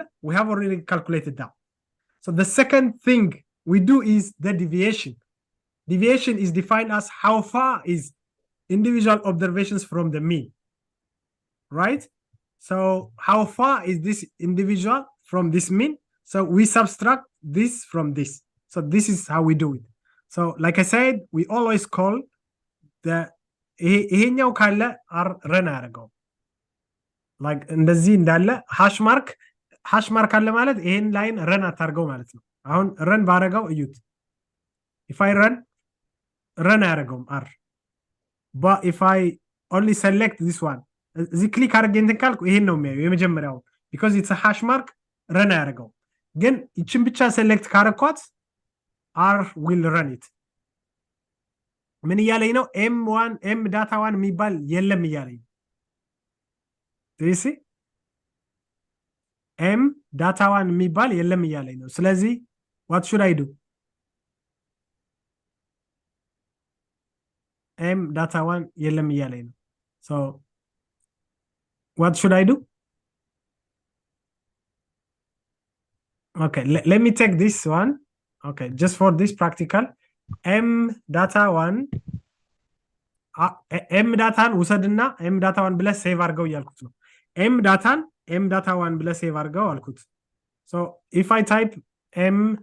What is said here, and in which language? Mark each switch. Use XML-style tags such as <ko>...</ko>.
<en>We have already calculated that. So the second thing we do is the deviation. Deviation is defined as how far is individual observations from the mean, right? So how far is this individual from this mean? So we subtract this from this. So this is how we do it.</en> <am>So like I said, we always call the ይሄኛው ካለ ረን አያደርገው like እንደዚህ እንዳለ ሃሽ ማርክ አለ ማለት ይሄን ላይን ረን አታርገው ማለት ነው። አሁን ረን ባረጋው እዩት። if I run አያደርገውም r,</am> <en>but if I only select this one</en> <am>እዚህ ክሊክ አድርጌ እንትን ካልኩ ይሄን ነው የሚያየው የመጀመሪያው</am> <en>because it's a hash mark</en> <am>ረን አያደርገው። ግን ይችን ብቻ ሴሌክት ካረኳት</am> <en>r will run it።</en> <am>ምን እያለኝ ነው? m1 m data 1 የሚባል የለም እያለኝ።</am> <en>do you see?</en> <am>m data 1 የሚባል የለም እያለኝ ነው። ስለዚህ</am> <en>what should I do?</en> <am>m data 1 የለም እያለኝ ነው።</am> <en>so what should I do? Okay, let me take this one. Okay, just for this practical, m data 1</en> <am>m ዳታን ውሰድና</am> <en>m data 1</en> <am>ብለህ ሴቭ አድርገው እያልኩት ነው።</am> <en>m data 1</en> <am>ብለህ ሴቭ አድርገው አልኩት።</am> <en>so if I type m</en>